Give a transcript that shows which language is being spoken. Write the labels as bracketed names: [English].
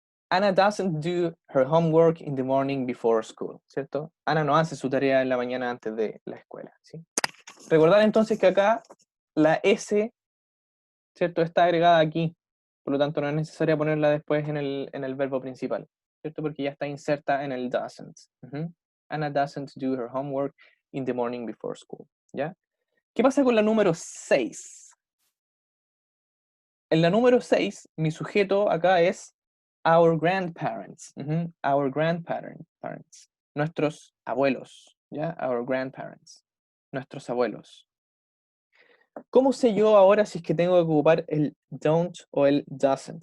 [English] Anna doesn't do her homework in the morning before school, ¿cierto? [Spanish] Ana no hace su tarea en la mañana antes de la escuela, ¿sí? Recordar entonces que acá la S, ¿cierto? Está agregada aquí, por lo tanto no es necesario ponerla después en el verbo principal, ¿cierto? Porque ya está inserta en el doesn't. [English] Anna doesn't do her homework in the morning before school, ¿ya? [Spanish] ¿Qué pasa con la número 6? En la número 6, mi sujeto acá es our grandparents. Our grandparents. Nuestros abuelos. ¿Ya? Our grandparents. Nuestros abuelos. ¿Cómo sé yo ahora si es que tengo que ocupar el don't o el doesn't?